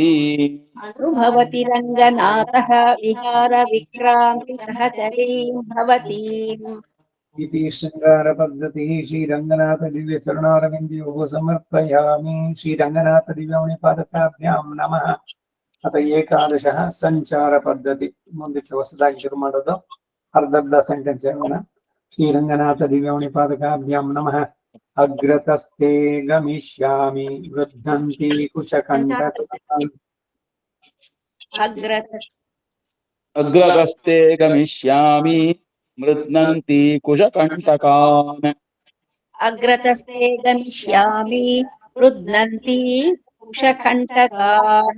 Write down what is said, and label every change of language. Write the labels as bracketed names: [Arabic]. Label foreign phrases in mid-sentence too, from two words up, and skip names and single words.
[Sanskrit] अनुभवति रङ्गनाथः विहारविक्रान्ति सहचरीं भवतीम् इति शृङ्गारपद्धतिः श्रीरङ्गनाथ दिव्यचरणारविन्दयोः समर्पयामि श्रीरङ्गनाथ दिव्यमणिपादकाभ्यां नमः अत ಏಕಾದಶಃ ಸಂಚಾರ ಪದ್ಧತಿ [Kannada] ಮುಂದಕ್ಕೆ ಹೊಸದಾಗಿ ಶುರು ಮಾಡೋದು ಅರ್ಧರ್ಧ ಸೆಂಟೆನ್ಸ್ ಹೇಳೋಣ [Sanskrit] ಶ್ರೀರಂಗನಾಥ ದಿವ್ಯಮಣಿಪಾದಕಾಭ್ಯಾಂ ನಮಃ ಅಗ್ರತಸ್ತೆ ಗಮಿಷ್ಯಾಮಿ ವೃದ್ಧಂತಿ ಕುಶಕಂಠ अग्रगस्ते गमिष्यामि मृद्नन्ति कुशकण्टकान् अग्रतस्ते गमिष्यामि रुद्नन्ति कुशकण्टकान्